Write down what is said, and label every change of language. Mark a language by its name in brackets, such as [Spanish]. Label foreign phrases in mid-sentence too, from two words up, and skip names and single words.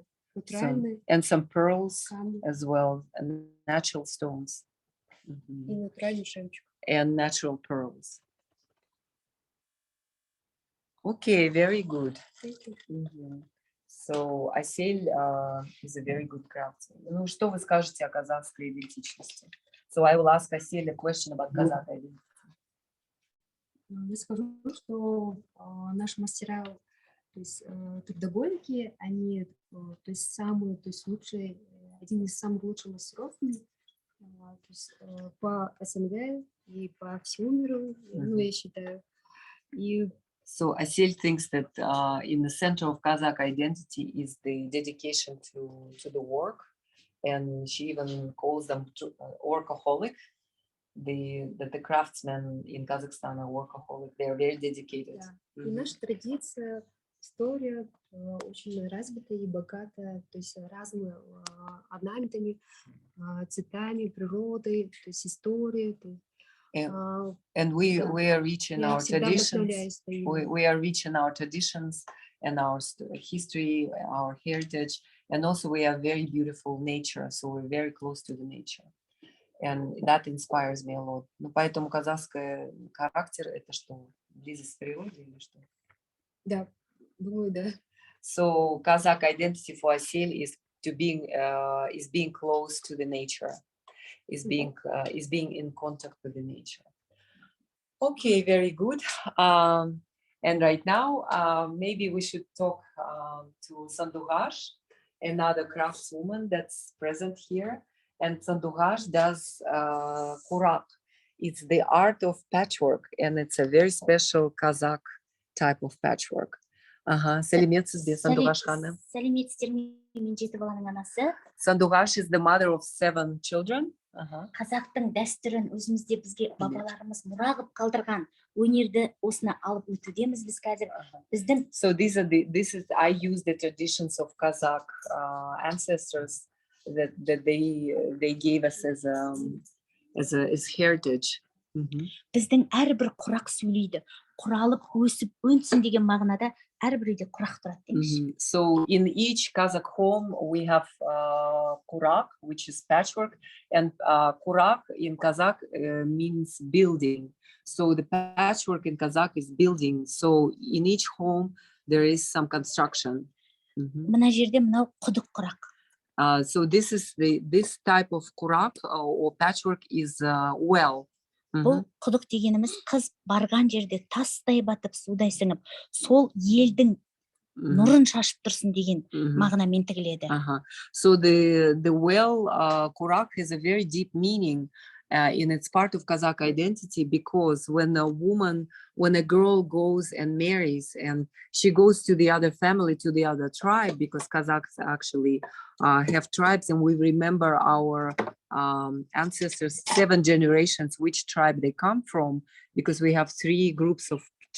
[English] And some pearls as well, and natural stones. And natural pearls. Okay, very good. Thank you. So Asil is a very good craftsman. [Russian] Ну, что вы скажете о казахской идентичности? [English] So I will ask Asil a question about Kazakh identity. [Russian] Я скажу, что наши мастера, то есть трудоголики, они, то есть самые, то есть лучшие, один из самых лучших мастеров, то есть по СНГ и по всему миру, ну, я считаю. И [English] So Asil thinks that in the center of Kazakh identity is the dedication to the work, and she even calls them workaholic. The craftsmen in Kazakhstan are workaholic. They are very dedicated. [Russian] И наша традиция история очень развитая и богатая, то есть разными орнаментами, цветами, природой, то есть историей. [English] And we are rich in our traditions. We are rich in our traditions and our history, our heritage, and also we have very beautiful nature, so we're very close to the nature. And that inspires me a lot. [Russian] Ну, поэтому казахский характер — это что? Близость к природе или что? Да, думаю, да. [English] So Kazakh identity for Asil is being close to the nature, is being in contact with the nature. Okay, very good. And right now, maybe we should talk to Sandugash, another craftswoman that's present here. And Sandugash does kurak. It's the art of patchwork, and it's a very special Kazakh type of patchwork. [Kazakh] Сәлеметсіз бе, Сандуғаш ханым? Сәлеметсіздер ме, мен 7 баланың анасы. [English] Sandugash is the mother of 7 children. [Kazakh] Қазақтың дәстүрін өзімізде бізге бабаларымыз мұра қылып қалдырған өнерді осына алып өтудеміз біз қазір. Біздің [English] So I use the traditions of Kazakh ancestors that they gave us as heritage. [Kazakh] біздің әрбір құрақ сөйлейді. Құралып, өсіп, өнсін деген мағынада әрбір үйде құрақ тұрады дейміз. [English] So in each Kazakh home we have kurak, which is patchwork, and kurak in Kazakh means building. So the patchwork in Kazakh is building. So in each home there is some construction. [Kazakh] Мына жерде мынау құдық құрақ. [English] So this type of kurak or patchwork is well. [Kazakh] Бұл құдық дегеніміз қыз барған жерде тастай батып, судай сіңіп, сол елдің нұрын шашып тұрсын деген мағынамен тігіледі. [English] So the well kurak has a very deep meaning in its part of Kazakh identity, because when a girl goes and marries and she goes to the other family, to the other tribe, because Kazakhs actually have tribes, and we remember our ancestors 7 generations which tribe they come from, because we have 3 groups of tribes.